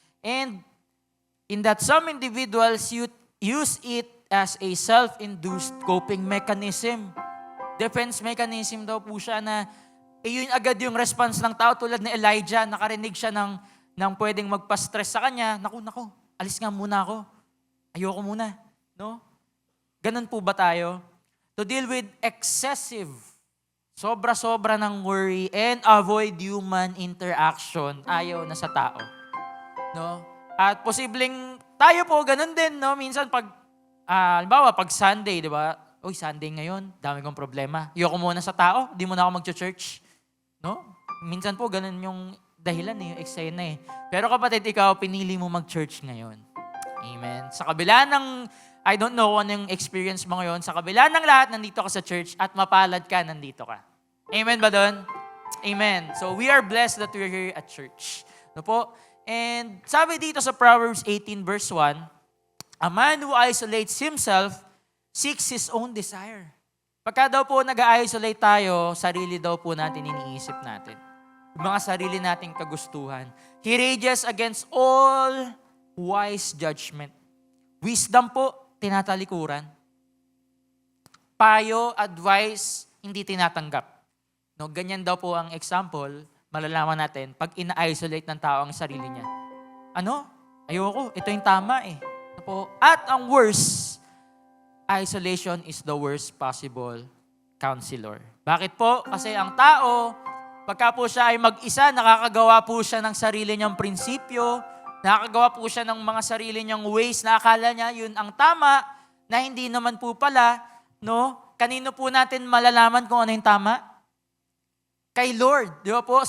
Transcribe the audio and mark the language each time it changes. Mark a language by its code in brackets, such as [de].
[en] And in that some individuals use it as a self-induced coping mechanism. [tl] Defense mechanism daw po siya na yun agad yung response ng tao tulad ni Elijah, nakarinig siya ng pwedeng magpa-stress sa kanya. Naku, alis nga muna ako. Ayoko muna. No? Ganun po ba tayo? [en] To deal with excessive, [tl] sobra-sobra ng [en] worry and avoid human interaction. [tl] Ayaw na sa tao. No? At posibleng tayo po ganun din, no? Minsan pag halimbawa pag Sunday, 'di ba? Uy, Sunday ngayon, dami kong problema. Ayoko muna sa tao, di muna ako mag-church. No? Minsan po ganun yung dahilan yung eksena eh. Pero kapatid, ikaw pinili mo mag-church ngayon. Amen. Sa kabila ng [en] I don't know [tl] ano yung experience mo ngayon. Sa kabila ng lahat, nandito ka sa church at mapalad ka, nandito ka. Amen ba doon? Amen. [en] So we are blessed that we're here at church. No po? And [tl] sabi dito sa [en] Proverbs 18 verse 1, a man who isolates himself seeks his own desire. [tl] Pagka daw po nag-isolate tayo, sarili daw po natin iniisip natin. Yung mga sarili nating kagustuhan. [en] He rages against all wise judgment. [tl] Wisdom po, tinatalikuran. Payo, advice, hindi tinatanggap. No, ganyan daw po ang example, malalaman natin, pag ina-isolate ng tao ang sarili niya. Ano? Ayoko, ito yung tama eh. Ano po? At ang [en] worst, isolation is the worst possible counselor. [tl] Bakit po? Kasi ang tao, pagka po siya ay mag-isa, nakakagawa po siya ng sarili niyang prinsipyo, nakakagawa po siya ng mga sarili niyang ways na akala niya yun ang tama, na hindi naman po pala, no? Kanino po natin malalaman kung ano yung tama? Kay Lord. Di ba po?